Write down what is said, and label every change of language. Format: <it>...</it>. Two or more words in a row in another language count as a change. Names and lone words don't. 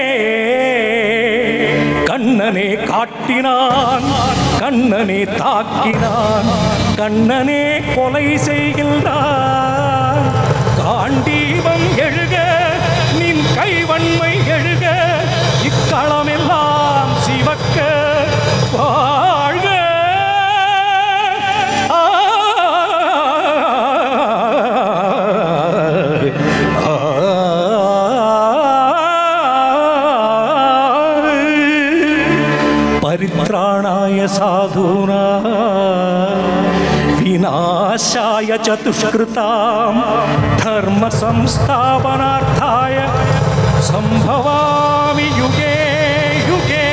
<ta>கண்ணனே காட்டினான், கண்ணனே தாக்கினான், கண்ணனே கொலை செய்கின்றான். காண்டீபம் எழுக, நின் கைவன்மை எழுக, இக்களமெல்லாம் சிவக்க வாழ்க.</ta> <sa>परित्राणाय साधूना विनाशाय च दुष्कृतां धर्म संस्थापनार्थाय संभवामि युगे युगे.</sa>